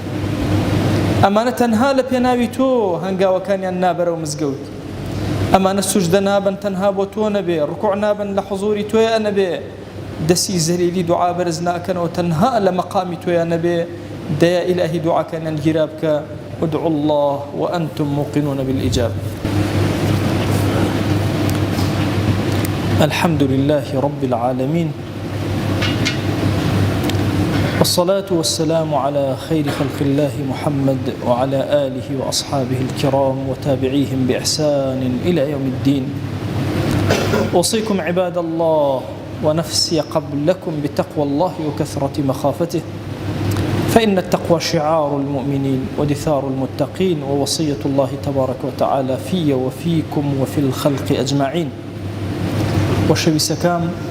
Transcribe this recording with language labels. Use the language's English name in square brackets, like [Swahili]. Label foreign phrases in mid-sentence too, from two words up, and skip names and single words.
[Central Kurdish] ئەمانە تەنها لە پێناوی تۆ هەنگاوەکانیان نابەرەوە مزگەوت ئەمانە سوژدە نابن تەنها بۆ تۆ نەبێ ڕکوع نابن لە حوزوری تۆیە نەبێ دەسی زەلیلی دوعا بەرز ناکەنەوە تەنها لە مەقامی تۆیە نەبێ دەیە ئیلاهی دوعاکانیان گیرا بکە [Arabic] ادعوا الله وأنتم موقنون بالإجابة الحمد لله رب العالمين والصلاة والسلام على خير خلق الله محمد وعلى آله وأصحابه الكرام وتابعيهم بإحسان إلى يوم الدين أوصيكم عباد الله ونفسي قبلكم بتقوى الله وكثرة مخافته فإن التقوى شعار المؤمنين ودثار المتقين ووصية الله تبارك وتعالى في وفيكم وفي الخلق أجمعين وشوي سكام